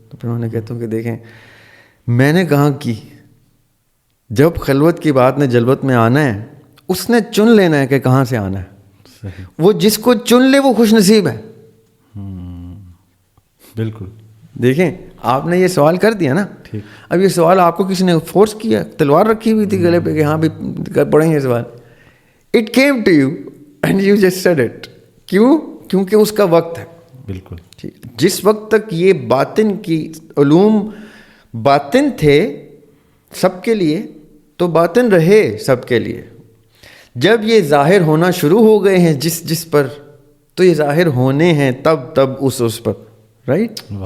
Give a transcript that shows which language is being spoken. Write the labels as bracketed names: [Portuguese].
[Urdu] تو پھر انہیں کہتا ہوں کہ دیکھیں, میں نے کہاں کی, جب خلوت کی بات نے جلوت میں آنا ہے اس نے چن لینا ہے کہ کہاں سے آنا ہے. صحیح. وہ جس کو چن لے وہ خوش نصیب ہے. بالکل. دیکھیں آپ نے یہ سوال کر دیا نا, اب یہ سوال آپ کو کسی نے فورس کیا, تلوار رکھی ہوئی تھی گلے پہ کہ ہاں بھی پڑھیں یہ سوال. [English] It came to you and you just said it. [Urdu] کیوں؟ کیونکہ اس کا وقت ہے. بالکل. جس وقت تک یہ باطن کی علوم باطن تھے سب کے لیے تو باطن رہے سب کے لیے. جب یہ ظاہر ہونا شروع ہو گئے ہیں جس پر, تو یہ ظاہر ہونے ہیں تب اس پر. رائٹ.